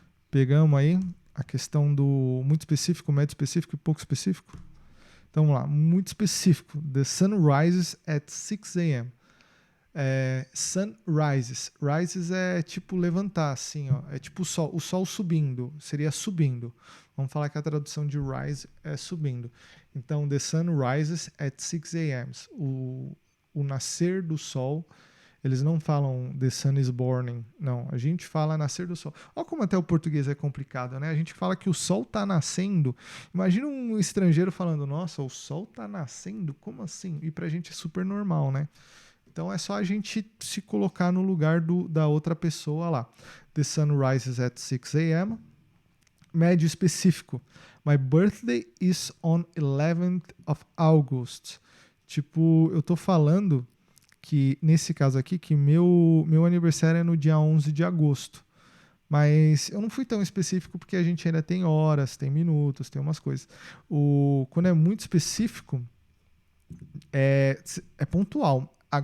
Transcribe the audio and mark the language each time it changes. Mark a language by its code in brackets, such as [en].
[pt] Pegamos aí a questão do muito específico, médio específico e pouco específico. Então vamos lá, muito específico. [en] The sun rises at 6 a.m. [pt] Sun rises. Rises é tipo levantar, assim, ó. É tipo o sol subindo. Seria subindo. Vamos falar que a tradução de rise é subindo. [en] Então, the sun rises at 6 a.m. [pt] O nascer do sol. Eles não falam [en] the sun is burning. [pt] Não, a gente fala nascer do sol. Olha como até o português é complicado, né? A gente fala que o sol está nascendo. Imagina um estrangeiro falando, nossa, o sol está nascendo? Como assim? E pra gente é super normal, né? Então é só a gente se colocar no lugar da outra pessoa lá. [en] The sun rises at 6 a.m. [pt] Médio específico. [en] My birthday is on 11th of August. [pt] Tipo, eu tô falando que, nesse caso aqui, que meu aniversário é no dia 11 de agosto. Mas eu não fui tão específico porque a gente ainda tem horas, tem minutos, tem umas coisas. Quando é muito específico, é pontual.